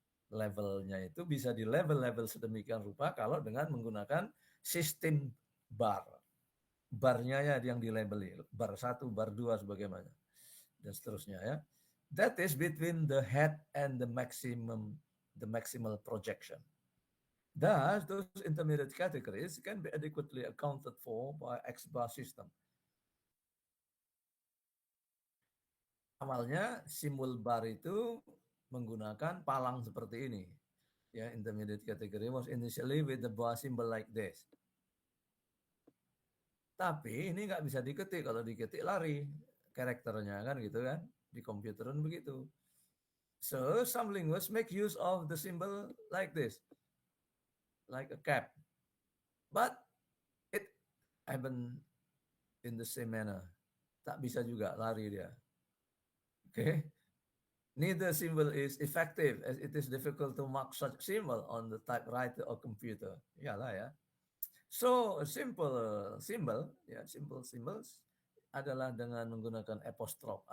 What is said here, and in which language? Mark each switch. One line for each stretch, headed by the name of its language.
Indonesian: Levelnya itu bisa di level-level sedemikian rupa kalau dengan menggunakan sistem bar. Barnya ya yang dilabeli, bar 1, bar 2 sebagaimana. Dan seterusnya ya.
English: That is between the head and the maximal projection. Thus, those intermediate categories can be adequately accounted for by X-bar system.
Indonesian: Awalnya simbol bar itu menggunakan palang seperti ini.
English: Ya, intermediate category was initially with the bar symbol like this.
Indonesian: Tapi ini nggak bisa diketik, kalau diketik lari karakternya kan gitu kan. Di komputer kan begitu.
English: So some linguists make use of the symbol like this, like a cap. But it happen in the same manner.
Indonesian: Tak bisa juga lari dia.
English: Okay. Neither symbol is effective as it is difficult to mark such symbol on the typewriter or computer.
Indonesian: Iyalah ya.
English: So simple symbol, simple symbols
Indonesian: adalah dengan menggunakan
English: apostrophe.